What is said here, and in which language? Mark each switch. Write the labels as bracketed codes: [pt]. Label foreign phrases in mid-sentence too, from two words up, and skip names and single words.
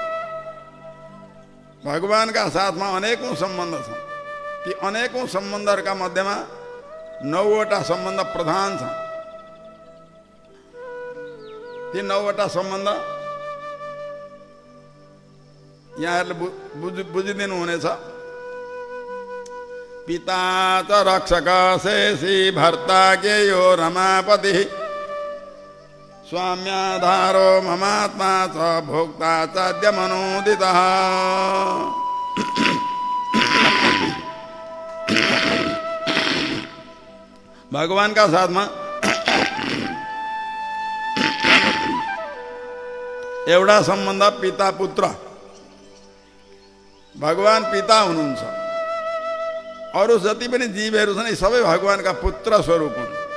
[ne] भगवानका साथमा अनेकौं सम्बन्ध छन्, कि अनेकौं सम्बन्धहरूका मध्येमा 9वटा सम्बन्ध प्रधान छन्। ती 9वटा सम्बन्ध यहाँहरूले बुझिदिनु हुनेछ। [sa] पिता च रक्षक शेषी भर्ता ज्ञेयो रमापति स्वाम्याधारो ममात्मा च भोक्ता चाद्य मनोदितः। [ne] भगवानका साथमा एउटा सम्बन्ध पिता पुत्र। भगवान पिता हुनुहुन्छ, अरू जति पनि जीवहरू छन् यी सबै भगवानका पुत्र स्वरूप हुन्।